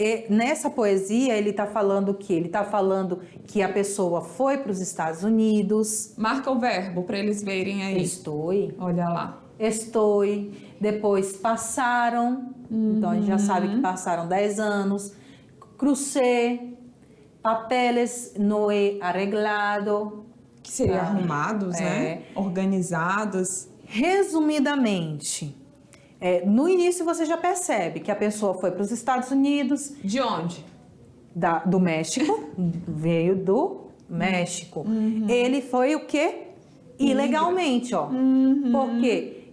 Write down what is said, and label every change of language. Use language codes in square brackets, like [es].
[pt] Nessa poesia, ele está falando o quê? Ele está falando que a pessoa foi para os Estados Unidos. Marca o verbo para eles verem aí. Estou. Olha lá. Estou. Depois passaram. Então, a gente já sabe que passaram 10 anos. [es] Crucé. Papeles no he arreglado. [pt] Que seria arrumados, né? Organizados. Resumidamente, no início você já percebe que a pessoa foi para os Estados Unidos. De onde? Do México. Veio do México. Ele foi o quê? Ilegalmente, ó. Por quê?